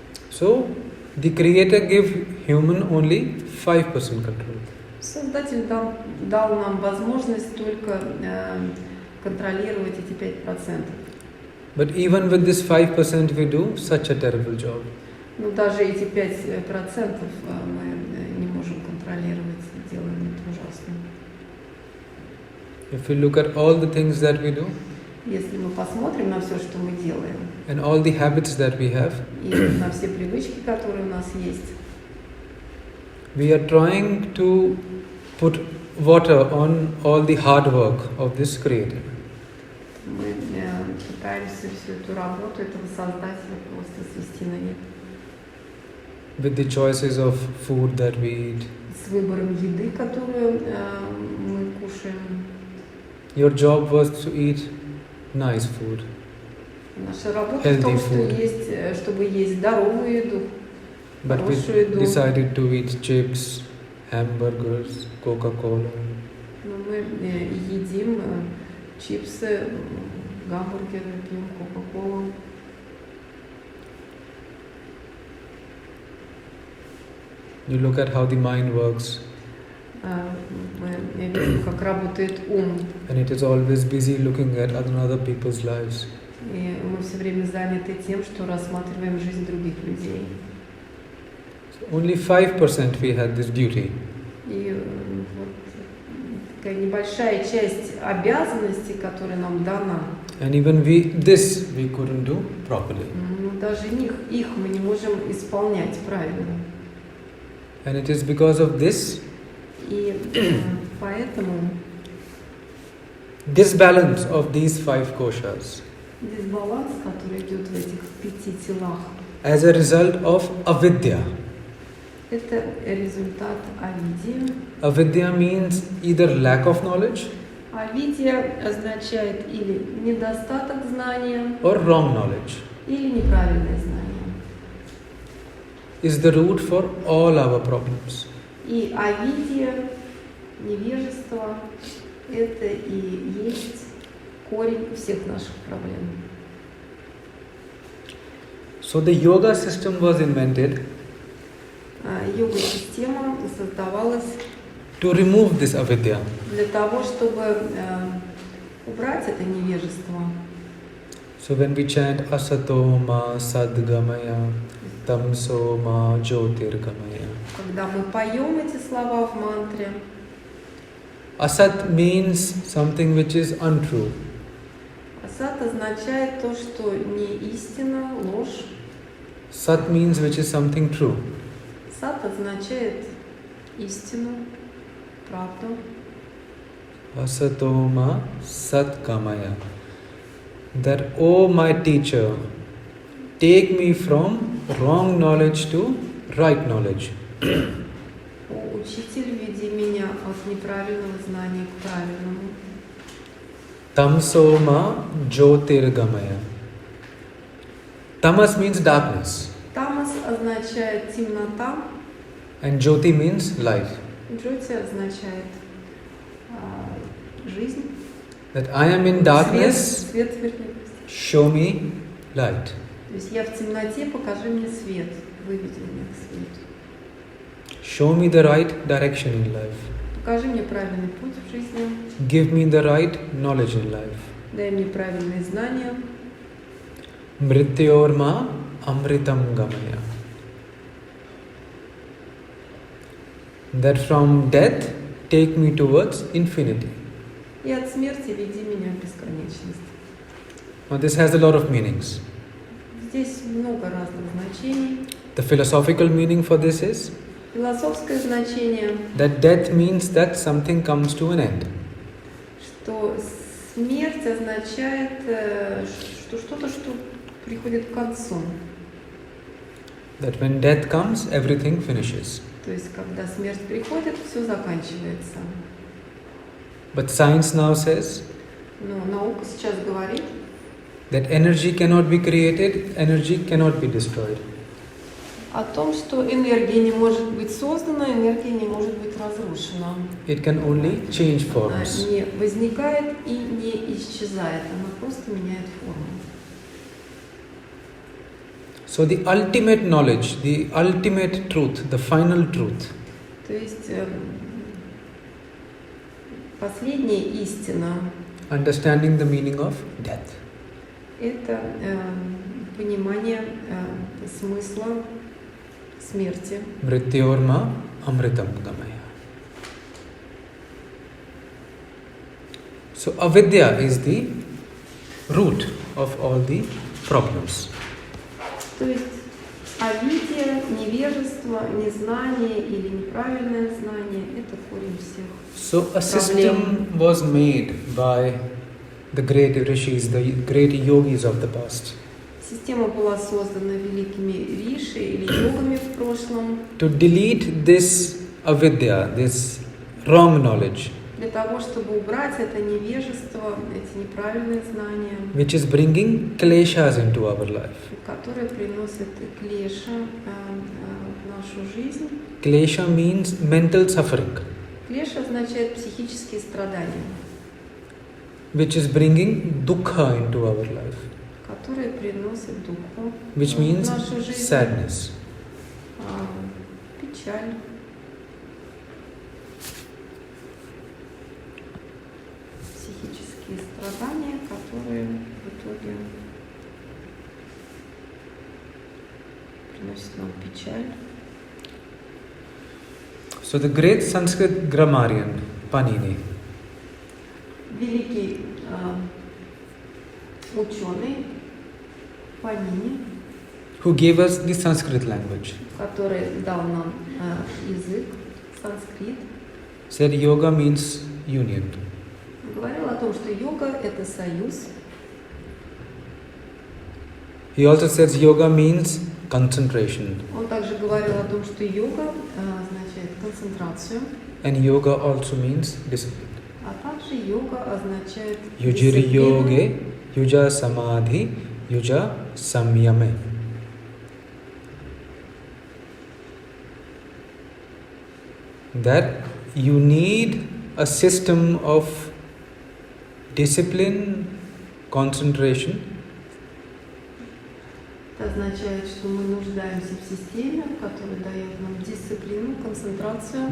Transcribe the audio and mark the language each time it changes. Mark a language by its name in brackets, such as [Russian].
[English] So, the creator gave human only 5% control. [Russian] Создатель дал нам возможность только контролировать эти 5%. [English] But even with this 5%, we do such a terrible job. [Russian] Но даже эти 5% мы не можем контролировать, делаем это ужасно. [English] If we look at all the things that we do [Russian] Если мы посмотрим на все, что мы делаем, [English] and all the habits that we have, [Russian] и на все привычки, которые у нас есть, [English] we are trying to put water on all the hard work of this creator. [Russian] мы пытаемся всю эту работу этого создателя просто свести на нет. [English] With the choices of food that we eat. [Russian] С выбором еды, которую мы кушаем. [English] Your job was to eat nice food. [Russian] Наша работа в том, что чтобы есть здоровую еду, [English] But [Russian] хорошую [English] we [Russian] еду. [English] decided to eat chips, hamburgers, Coca-Cola. [Russian] Но мы едим чипсы, гамбургеры, пьем Кока-Колу. [English] You look at how the mind works, [Russian] Мы видим, как работает ум. [English] and it is always busy looking at other people's lives. [Russian] И мы все время заняты тем, что рассматриваем жизнь других людей. [English] So only 5% we had this duty. [Russian] И вот такая небольшая часть обязанностей, которая нам дана, [English] And even this we couldn't do properly. [Russian] но даже их мы не можем исполнять правильно. [English] And it is because of this [Russian] И поэтому [English] disbalance of these 5 koshas [Russian] дисбаланс, который идет в этих 5 телах, [English] as a result of avidya. [Russian] это результат авидии. [English] Avidya means either lack of knowledge [Russian] Авидия означает или недостаток знания, [English] or wrong knowledge. [Russian] или неправильное знание. [English] Is the root for all our problems. [Russian] И авидия, невежество, это и есть корень всех наших проблем. [English] So the yoga system was invented [Russian] Йога-система создавалась [English] to remove this avidya. [Russian] для того, чтобы убрать это невежество. [English] So when we chant [Sanskrit] asato ma sadgamaya tamso ma jyotirgamaya. [Russian] Когда мы поем эти слова в мантре, [English] Asat means something which is untrue. [Russian] асат означает то, что не истина, ложь. [English] Sat means which is something true. [Russian] Сат означает истину, правду. [Sanskrit] Asato ma satgamaya. [English] That, oh my teacher, take me from wrong knowledge to right knowledge. [Russian] О, учитель, веди меня от неправильного знания к правильному. [Sanskrit] Tamso ma jyotirgamaya. [English] Tamas means darkness [Russian] Тамас означает темнота, [English] and jyoti means light. [Russian] джоти означает жизнь. [English] That I am in darkness, [Russian] Свет, вернее. [English] show me light. [Russian] То есть я в темноте, покажи мне свет, выведи меня к свету. [English] Show me the right direction in life. [Russian] Покажи мне правильный путь в жизни, [English] Give me the right knowledge in life. [Russian] дай мне правильные знания. [Sanskrit] Mrityorma amritam gamaya. [English] That from death take me towards infinity. [Russian] И от смерти веди меня в бесконечность. [English] Now this has a lot of meanings. [Russian] Здесь много разных значений. [English] The philosophical meaning for this is [Russian] Философское значение, [English] that death means that something comes to an end. [Russian] что смерть означает, что что-то, что приходит к концу. [English] That when death comes, everything finishes. [Russian] То есть, когда смерть приходит, все заканчивается. [English] But science now says [Russian] Но наука сейчас говорит, [English] that energy cannot be created, energy cannot be destroyed. [Russian] о том, что энергия не может быть создана, энергия не может быть разрушена. [English] It can only change [Russian] Она [English] forms. [Russian] не возникает и не исчезает, она просто меняет форму. [English] So the ultimate knowledge, the ultimate truth, the final truth [Russian] То есть последняя истина [English] understanding the meaning of death. [Russian] – это понимание смысла смерти. [Sanskrit] Mrityorma amritam gamaya. [English] So avidya is the root of all the problems. [Russian] То есть авидия, невежество, незнание или неправильное знание – это корень всех. [English] So a system was made by the great rishis, the great yogis of the past, [Russian] Система была создана великими риши или йогами в прошлом [English] to delete this avidya, this wrong knowledge, [Russian] для того, чтобы убрать это невежество, эти неправильные знания, [English] which is bringing kleshas into our life. [Russian] которые приносят клеша в нашу жизнь. [English] Klesha means mental suffering, [Russian] Клеша означает психические страдания, [English] which is bringing dukkha into our life, [Russian] которые приносят духу [English] which [Russian] в [English] means [Russian] нашу жизнь, [English] sadness. [Russian] Печаль. Психические страдания, которые в итоге приносят нам печаль. [English] So the great Sanskrit grammarian, Panini, [Russian] Великий ученый Панини, [English] who gave us the Sanskrit language, [Russian] который дал нам язык, санскрит, [English] said yoga means union. [Russian] говорил о том, что йога – это союз. [English] He also says yoga means concentration, [Russian] Он также говорил о том, что йога означает концентрацию, [English] and yoga also means discipline. [Russian] а также йога означает [Sanskrit] Yujiri [Russian] дисциплину. [Sanskrit] yoge, yuja samadhi, yuja samyame. [English] That you need a system of discipline, concentration, [Russian] Это означает, что мы нуждаемся в системе, которая дает нам дисциплину, концентрацию,